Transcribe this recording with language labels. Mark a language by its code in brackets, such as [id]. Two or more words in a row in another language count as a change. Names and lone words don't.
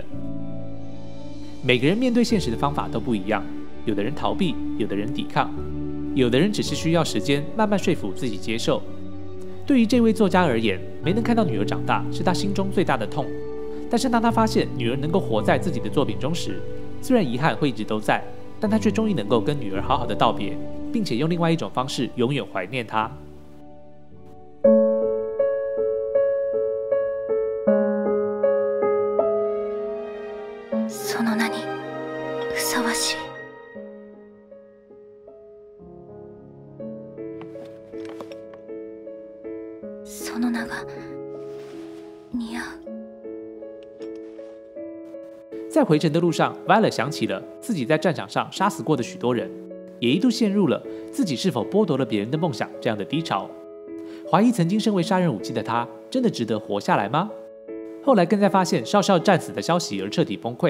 [zh] 每个人面对现实的方法都不一样，有的人逃避，有的人抵抗，有的人只是需要时间慢慢说服自己接受。对于这位作家而言，没能看到女儿长大是他心中最大的痛。但是当他发现女儿能够活在自己的作品中时，虽然遗憾会一直都在，但他却终于能够跟女儿好好的道别，并且用另外一种方式永远怀念她。 [ja] その名にふさわしい。その名が似合う。 [zh] 在回程的路上 ，Violet 想起了自己在战场上杀死过的许多人，也一度陷入了自己是否剥夺了别人的梦想这样的低潮，怀疑曾经身为杀人武器的他真的值得活下来吗？后来更在发现少校战死的消息而彻底崩溃。